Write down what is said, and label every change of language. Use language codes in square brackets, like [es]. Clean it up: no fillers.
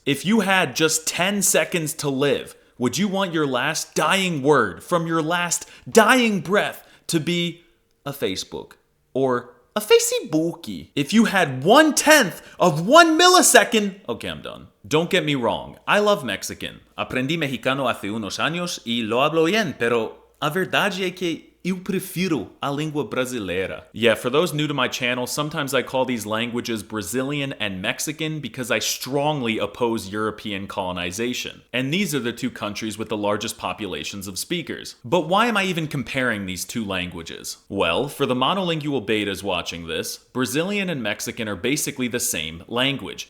[en] If you had just 10 seconds to live, would you want your last dying word from your last dying breath to be a Facebook or a Facebookie? If you had 1/10 of 1 millisecond... Okay, I'm done. Don't get me wrong, I love Mexican. [es] Aprendí mexicano hace unos años y lo hablo bien, [pt] pero a verdade é que eu prefiro a língua brasileira. [en] Yeah, for those new to my channel, sometimes I call these languages Brazilian and Mexican because I strongly oppose European colonization. And these are the two countries with the largest populations of speakers. But why am I even comparing these two languages? Well, for the monolingual betas watching this, Brazilian and Mexican are basically the same language.